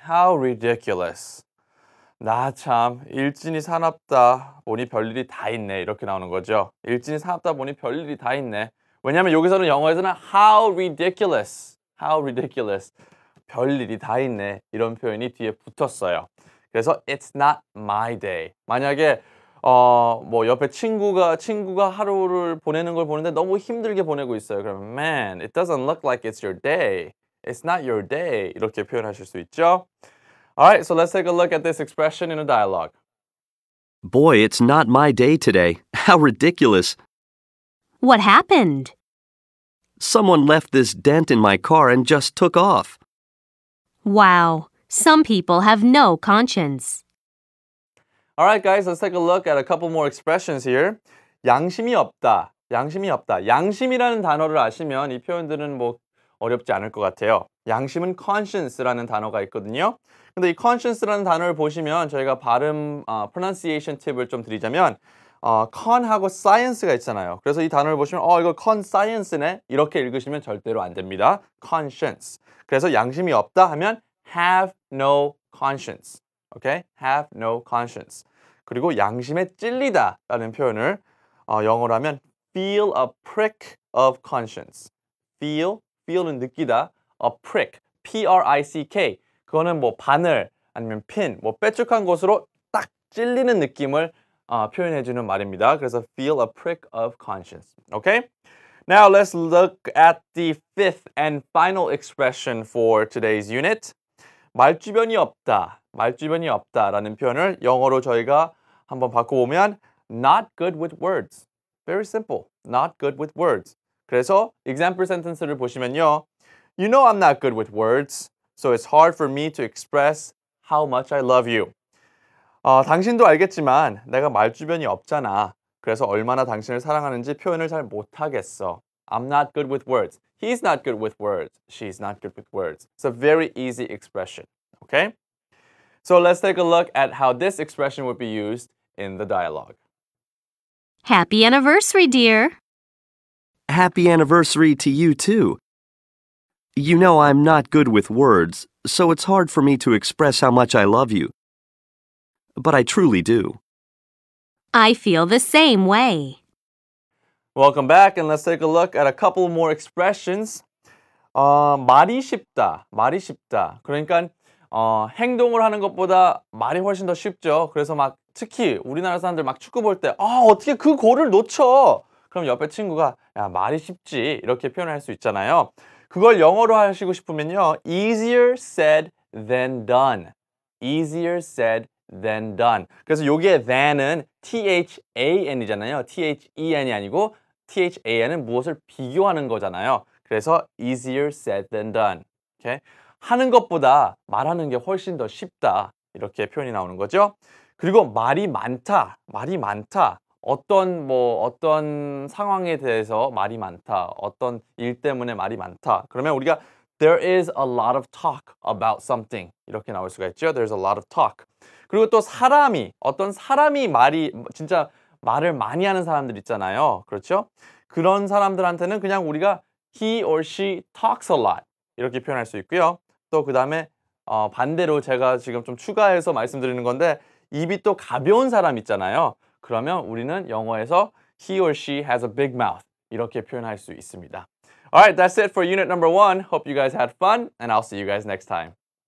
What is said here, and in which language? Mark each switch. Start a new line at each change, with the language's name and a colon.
English: How ridiculous.
Korean: 나 참 일진이 사납다 보니 별일이 다 있네. 이렇게 나오는 거죠. 일진이 사납다 보니 별일이 다 있네. 왜냐하면 여기서는 영어에서는
English: how ridiculous. How ridiculous.
Korean: 별일이 다 있네. 이런 표현이 뒤에 붙었어요. 그래서
English: it's not my day.
Korean: 만약에 뭐 옆에 친구가 하루를 보내는 걸 보는데 너무 힘들게 보내고 있어요.
English: 그러면 man, it doesn't look like it's your day. It's not your day.
Korean: 이렇게 표현하실 수 있죠.
English: Alright, so let's take a look at this expression in a dialogue. Boy, it's not my day today. How ridiculous. What happened? Someone left this dent in my car and just took off. Wow, some people have no conscience. Alright guys, let's take a look at a couple more expressions here.
Korean: 양심이 없다. 양심이 없다. 양심이라는 단어를 아시면 이 표현들은 뭐 어렵지 않을 것 같아요. 양심은 conscience라는 단어가 있거든요. 근데 이 conscience라는 단어를 보시면 저희가 발음 pronunciation 팁을 좀 드리자면 con하고 science가 있잖아요. 그래서 이 단어를 보시면 이거 conscience네 이렇게 읽으시면 절대로 안 됩니다. conscience. 그래서 양심이 없다 하면
English: have no conscience. Okay? have no conscience.
Korean: 그리고 양심에 찔리다라는 표현을 영어로 하면
English: feel a prick of conscience. feel은
Korean: 느끼다.
English: a prick, P-R-I-C-K.
Korean: 그거는 뭐 바늘 아니면 핀, 뭐 빼쭉한 곳으로 딱 찔리는 느낌을 표현해주는 말입니다. 그래서
English: feel a prick of conscience. Okay? Now let's look at the fifth and final expression for today's unit.
Korean: 말주변이 없다. 말주변이 없다라는 표현을 영어로 저희가 한번 바꿔보면
English: not good with words. Very simple. Not good with words.
Korean: 그래서 example sentence를 보시면요.
English: You know I'm not good with words, so it's hard for me to express how much I love you.
Korean: 당신도 알겠지만 내가 말주변이 없잖아. 그래서 얼마나 당신을 사랑하는지 표현을 잘 못하겠어.
English: I'm not good with words. He's not good with words. She's not good with words. It's a very easy expression. Okay? So let's take a look at how this expression would be used in the dialogue. Happy anniversary, dear. Happy anniversary to you, too. You know I'm not good with words, so it's hard for me to express how much I love you. But I truly do. I feel the same way. Welcome back, and let's take a look at a couple more expressions.
Korean: 말이 쉽다. 말이 쉽다. 그러니까 행동을 하는 것보다 말이 훨씬 더 쉽죠. 그래서 막 특히 우리나라 사람들 막 축구 볼 때 어떻게 그 골을 놓쳐? 그럼 옆에 친구가 야 말이 쉽지 이렇게 표현할 수 있잖아요. 그걸 영어로 하시고 싶으면요.
English: easier said than done. easier said than done.
Korean: 그래서 요게 than은 THAN이잖아요. THEN이 아니고 THAN은 무엇을 비교하는 거잖아요.
English: 그래서 easier said than done. Okay?
Korean: 하는 것보다 말하는 게 훨씬 더 쉽다. 이렇게 표현이 나오는 거죠. 그리고 말이 많다. 말이 많다. 어떤 상황에 대해서 말이 많다. 어떤 일 때문에 말이 많다.
English: 그러면 우리가 there is a lot of talk about something.
Korean: 이렇게 나올 수가 있죠.
English: There's a lot of talk.
Korean: 그리고 또 어떤 사람이 진짜 말을 많이 하는 사람들 있잖아요. 그렇죠? 그런 사람들한테는 그냥 우리가
English: he or she talks a lot.
Korean: 이렇게 표현할 수 있고요. 또 그 다음에 반대로 제가 지금 좀 추가해서 말씀드리는 건데 입이 또 가벼운 사람 있잖아요. 그러면 우리는 영어에서
English: he or she has a big mouth.
Korean: 이렇게 표현할 수 있습니다.
English: Alright, that's it for unit number 1. Hope you guys had fun, and I'll see you guys next time.